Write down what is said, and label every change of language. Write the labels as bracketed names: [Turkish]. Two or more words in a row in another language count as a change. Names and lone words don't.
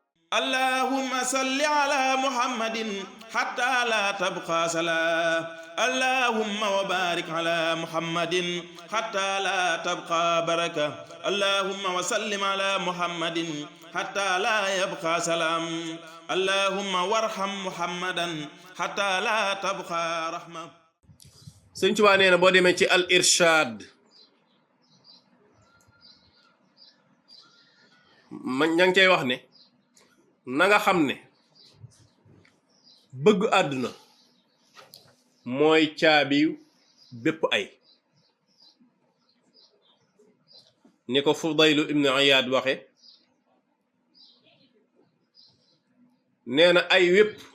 [Arabic] اللهم صل على محمد حتى لا تبقى صلاة اللهم وبارك على محمد حتى لا تبقى بركة اللهم وسلم على محمد حتى لا يبقى سلام اللهم وارحم محمدا حتى لا تبقى رحمة. [Wolof] Sëñ Tuubaa nee na boo demee ci al irshad ña ngi cay wax ne na nga xam ne bëgg àdduna mooy caabi bépp ay ni ko Fudaylu ibnu Iyaad waxe nee na ay wépp